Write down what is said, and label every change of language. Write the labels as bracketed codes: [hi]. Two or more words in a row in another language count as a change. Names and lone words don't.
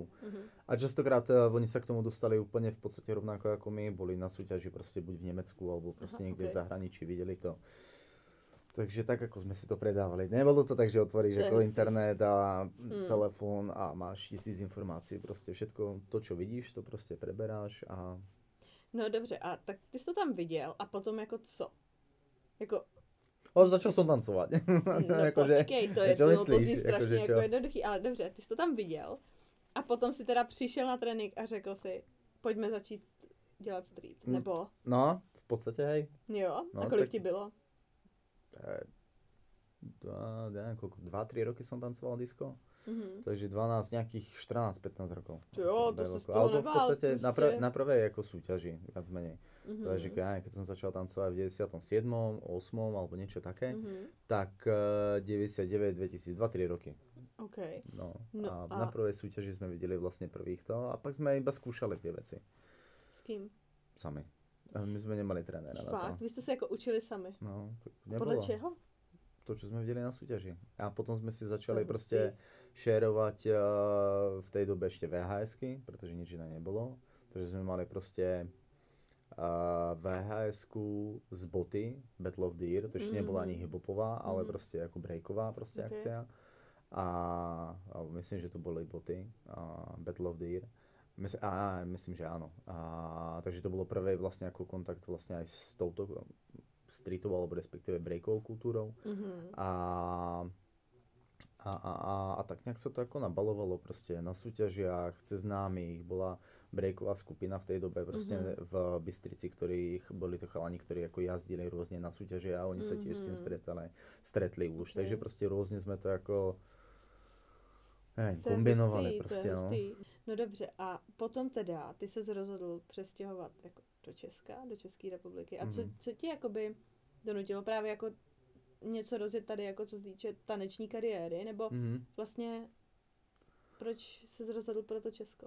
[sk] A častokrát oni sa k tomu dostali úplne v podstate rovnako ako my, boli na súťaži proste buď v Nemecku, alebo proste niekde v zahraničí, videli to. Takže tak, ako sme si to predávali. Nebolo to tak, že otvoríš ako internet a telefón a máš 1000 informácií. Proste všetko to, čo vidíš, to proste preberáš a... [cs] No dobře, a tak ty jsi to tam viděl a potom jako co? Jako... [sk] Začal som tancovať. [cs] No počkej, to zní strašně jako jednoduchý, ale dobře, ty jsi to tam viděl a potom si teda přišel na trénink a řekl si, pojďme začít dělat street, nebo? [sk] No, v podstate hej. [cs] Jo, no, a kolik ti bylo? [sk] 2-3 roky som tancoval disco. Takže 12, nejakých 14-15 rokov. Jo, to sa z toho ale to v nebál, podstate na prvej ako súťaži, viac menej. Takže keď som začal tancovať v 97., 8. alebo niečo také, tak 99, 2000, 2-3 roky. Okay. No a na prvej súťaži sme videli vlastne prvých to a pak sme iba skúšali tie veci. S kým? Sami. My sme nemali trénera na to. Fakt? Vy ste sa ako učili sami? No, nebolo. Podľa čeho? To, čo sme videli na súťaži. A potom sme si začali proste šerovať v tej dobe ešte VHS-ky, pretože nič iné nebolo. Takže sme mali proste VHS-ku z boty, Battle of the Year, to ešte nebola ani hip-hopová, ale proste ako breaková proste akcia. Ale myslím, že to boli boty, Battle of the Year. Myslím, že áno. Takže to bolo prvé vlastne ako kontakt vlastne aj s touto streetovou alebo respektíve breakovou kultúrou. A tak nejak sa to ako nabalovalo proste na súťažiach, cez známych, bola breaková skupina v tej dobe proste v Bystrici, ktorých boli to chalani, ktorí ako jazdili rôzne na súťaže a oni sa tiež s tým stretli už. Takže proste rôzne sme to ako kombinovali proste. [cs] No dobře, a potom teda ty se rozhodl přestěhovat jako do Česka, do České republiky. A co tě jakoby donutilo právě jako něco rozjet tady, jako co se týče taneční kariéry, nebo vlastně proč se rozhodl pro to Česko?